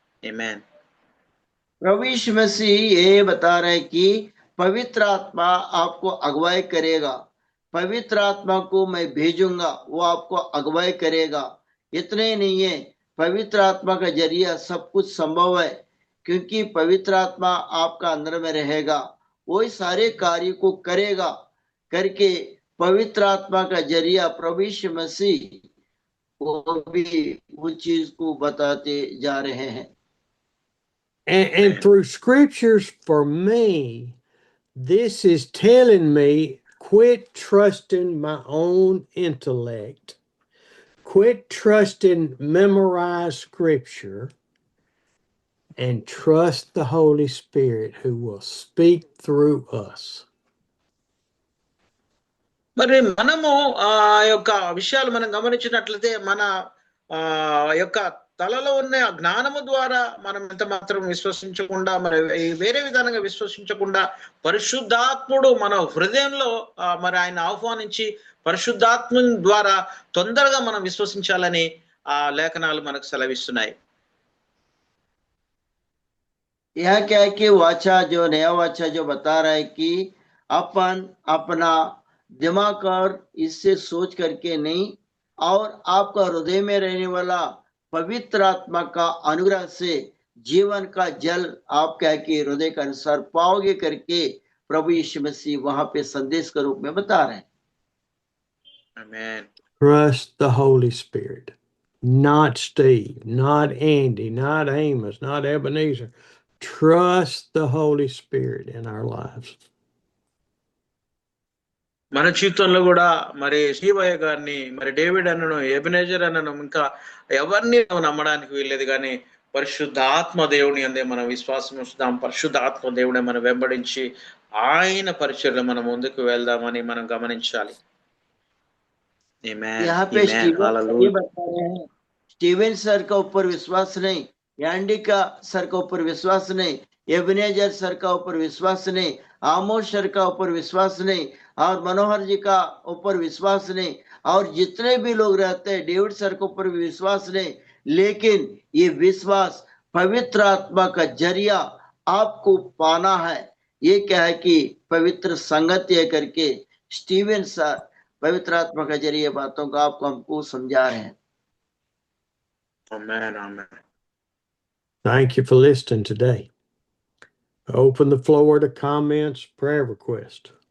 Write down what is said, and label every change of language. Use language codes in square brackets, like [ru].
[te] ఆమేన్. [hi] प्रभु यीशु मसीह ये बता रहे हैं कि पवित्र आत्मा आपको अगुवाई करेगा, पवित्र आत्मा को मैं भेजूंगा, वो आपको अगुवाई करेगा। इतने ही नहीं है, पवित्र आत्मा का जरिया सब कुछ संभव है, क्योंकि पवित्र आत्मा आपका अंदर में रहेगा, वही सारे कार्य को करेगा करके पवित्र आत्मा का जरिया प्रभु यीशु मसीह वो भी वो चीज को बताते जा रहे हैं। [en] And through scriptures, for me, this is telling me, quit trusting my own intellect, quit trusting memorized scripture, and trust the Holy Spirit who will speak through us. [te] మరి మనము ఆ యొక్క విషయాలు మనం గమనించినట్లయితే మన యొక్క తలలో ఉన్న జ్ఞానము ద్వారా మనం ఎంత మాత్రం విశ్వసించకుండా, మరి వేరే విధానంగా విశ్వసించకుండా పరిశుద్ధాత్ముడు మన హృదయంలో మరి ఆయన ఆహ్వానించి పరిశుద్ధాత్మ ద్వారా తొందరగా మనం విశ్వసించాలని ఆ లేఖనాలు మనకు సెలవిస్తున్నాయి. [hi] यह क्या है कि वाचा जो नया वाचा जो बता रहा है कि अपन अपना दिमाग और इससे सोच करके नहीं, और आपका हृदय में रहने वाला पवित्र आत्मा का अनुग्रह से जीवन का जल आप क्या कि हृदय के अनुसार पाओगे करके प्रभु यीशु मसीह वहां पे संदेश के रूप में बता रहे हैं। [en] Amen. Trust the Holy Spirit. Not Steve, not Andy, not Amos, not Ebenezer. Trust the Holy Spirit in our lives. [te] మన జీవితంలో కూడా మరి శివయ్య గారిని, మరి డేవిడ్ అన్నను, ఎబెనేజర్ అన్నను, ఇంకా ఎవరిని నమ్మడానికి వీల్లేదు, కానీ పరిశుద్ధాత్మ దేవుని అందే మనం విశ్వాసం ఉంచుదాం. పరిశుద్ధాత్మ దేవుడే మనం వెంబడించి ఆయన పరిచయలో మనం ముందుకు వెళ్దామని మనం గమనించాలి. [hi] यहाँ पे ये बता रहे हैं, स्टीवन सर का ऊपर विश्वास नहीं, एंडी का सर का ऊपर विश्वास नहीं, एबेनेजर सर का ऊपर विश्वास नहीं, आमोस सर का ऊपर विश्वास नहीं, और मनोहर जी का ऊपर विश्वास नहीं, और जितने भी लोग रहते हैं डेविड सर के ऊपर भी विश्वास नहीं, लेकिन ये विश्वास पवित्र आत्मा का जरिया आपको पाना है। ये क्या है कि पवित्र संगति है करके स्टीवन सर पवित्र आत्मा के जरिए बातों को आपको हमको समझा रहे हैं। [en] Amen, amen. Thank you for listening today. Open the floor to comments, prayer request.